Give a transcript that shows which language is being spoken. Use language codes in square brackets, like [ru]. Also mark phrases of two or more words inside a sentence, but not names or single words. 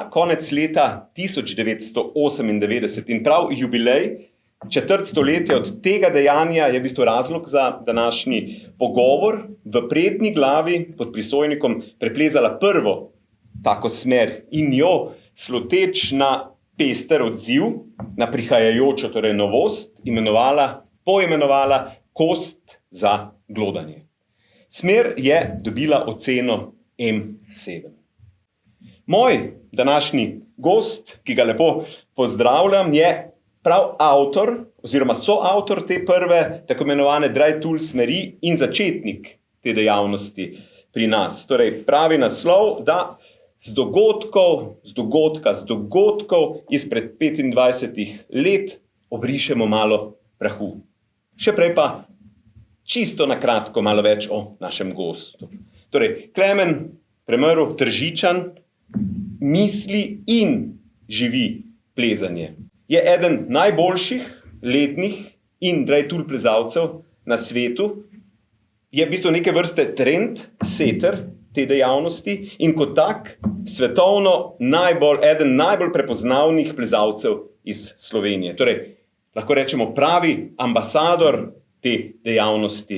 [sl] konec leta 1998 in prav jubilej, četrt stoletja od tega dejanja je v bistvu razlog za današnji pogovor, v prijetni glavi pod prisojnikom preplezala prvo tako smer in jo sluteč na pester odziv, na prihajajočo torej novost, poimenovala kost za glodanje. Smer je dobila oceno M7. Moj današnji gost, ki ga lepo pozdravljam, je prav avtor oziroma soavtor te prve tako imenovane [en] dry tool [sl] smeri in začetnik te dejavnosti pri nas. Torej pravi naslov, da z dogodkov izpred 25 let obrišemo malo prahu. Še prej pa čisto na kratko malo več o našem gostu. Torej, Klemen Premrl, Tržičan, misli in živi plezanje. Je eden najboljših lednih in [en] dry tool [sl] plezalcev na svetu. Je v bistvu neke vrste trendsetter te dejavnosti in kot tak svetovno eden najbolj prepoznavnih plezalcev iz Slovenije. Torej, lahko rečemo pravi ambasador te dejavnosti.